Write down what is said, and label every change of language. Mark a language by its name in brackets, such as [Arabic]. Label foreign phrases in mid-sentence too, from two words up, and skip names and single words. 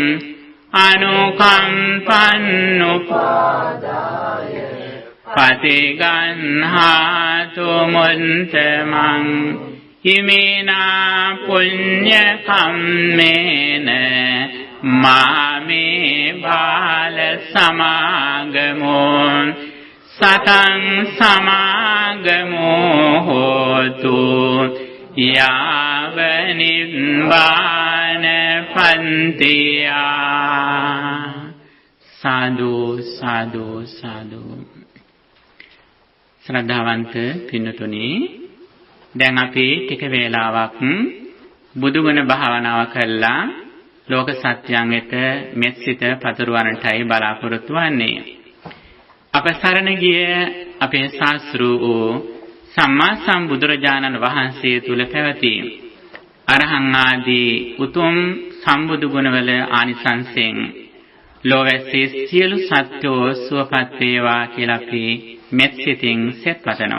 [Pali] anukampannupadaya patiganhatu muntemang imena punya kammena mame bala samagamo satang samagamo hotu yavanibana pantiya sadhu sadhu sadhu [Sinhala] ශ්‍රද්ධාවන්ත පින්නතුනි දැන් අපි ටික වේලාවක් බුදුගුණ භාවනාව කළා ලෝක සත්‍යයන් වෙත මෙත් සිත පතුරවන්නටයි බලාපොරොත්තු වන්නේ. අප සරණ ගිය අපේ ශාස්ත්‍රු වූ සම්මා සම්බුදුරජාණන් වහන්සේ තුල පැවති අරහං ආදී උතුම් සම්බුදු ගුණවල ආනිසංසයෙන් ලෝවැසී සියලු සත්වෝ සුවපත් වේවා කියලා අපි මෙත් සිතින් සෙත් පතනවා.